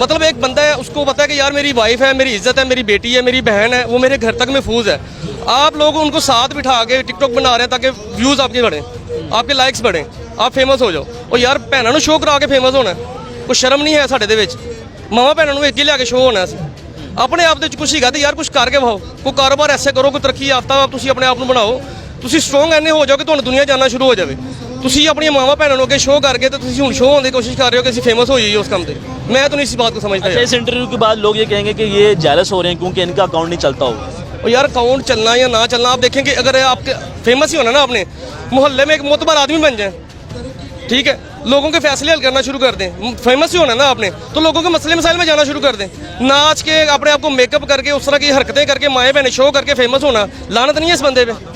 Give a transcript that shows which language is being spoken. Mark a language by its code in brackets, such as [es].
[hi] मतलब एक बंदा है, उसको पता है कि यार मेरी वाइफ है, मेरी इज्जत है, मेरी बेटी है, मेरी बहन है, वो मेरे घर तक महफूज है। आप लोग उनको साथ बिठा के टिकटॉक बना रहे हैं ताकि व्यूज़ आपके बढ़ें, आपके लाइक्स बढ़ें, आप फेमस हो जाओ। और यार भैनों ਨੂੰ शो करा के फेमस होना, कोई शर्म नहीं है [pa] ਸਾਡੇ ਦੇ ਵਿੱਚ। ਮਾਵਾਂ ਭੈਣਾਂ ਨੂੰ ਇੱਕ ਹੀ ਲਿਆ ਕੇ ਸ਼ੋ ਹੋਣਾ ਸੀ। ਆਪਣੇ ਆਪ ਦੇ ਵਿੱਚ ਕੁਛ ਹੀਗਾ ਤੇ ਯਾਰ ਕੁਛ ਕਰਕੇ ਵਿਖਾਓ, ਕੋਈ ਕਾਰੋਬਾਰ ਐਸੇ ਕਰੋ, ਕੋਈ ਤਰੱਕੀ ਯਾਫਤਾ ਤੁਸੀਂ ਆਪਣੇ ਆਪ ਨੂੰ ਬਣਾਓ, ਤੁਸੀਂ ਸਟਰੋਂਗ ਐਨੇ ਹੋ ਜਾਓ ਕਿ ਤੁਹਾਨੂੰ ਦੁਨੀਆ ਜਾਨਣਾ ਸ਼ੁਰੂ ਹੋ ਜਾਵੇ। ਤੁਸੀਂ ਆਪਣੀਆਂ ਮਾਵਾਂ ਭੈਣਾਂ ਨੂੰ ਅੱਗੇ ਸ਼ੋਅ ਕਰਕੇ ਤੇ ਤੁਸੀਂ ਹੁਣ ਸ਼ੋਅ ਹੋਣ ਦੀ ਕੋਸ਼ਿਸ਼ ਕਰ ਰਹੇ ਹੋ कि ਅਸੀਂ [hi] फेमस हो जाइए उस काम पे। मैं तो नहीं इस बात को समझता। अच्छा, इस इंटरव्यू के बाद लोग ये कहेंगे कि ये जेलस हो रहे हैं क्योंकि इनका अकाउंट नहीं चलता होगा। और यार अकाउंट चलना या ना चलना आप देखें कि अगर आपके फेमस ही होना ना, आपने मोहल्ले में एक मोतबर आदमी बन जाए, ठीक है, लोगों के फैसले हल करना शुरू कर दें। फेमस ही होना ना आपने, तो लोगों के मसले मसाइल में जाना शुरू कर दें। नाच के अपने आप को मेकअप करके उस तरह की हरकतें करके माएँ बहनें शो करके फेमस होना, लानत नहीं है इस बंदे पे।